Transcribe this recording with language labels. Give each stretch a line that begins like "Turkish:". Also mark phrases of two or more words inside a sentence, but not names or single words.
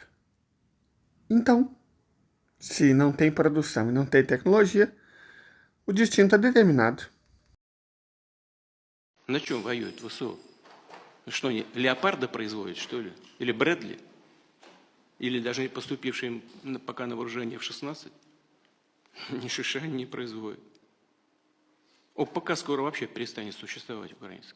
Portuguese: Então, se não tem produção e não tem tecnologia, o destino está determinado.
Russian: На чем воюет ВСУ? Что они леопарда производят, что ли? Или Брэдли? Или даже не поступившие пока на вооружение F-16? Ни шиша не производят. ОПК скоро вообще перестанет существовать украинское.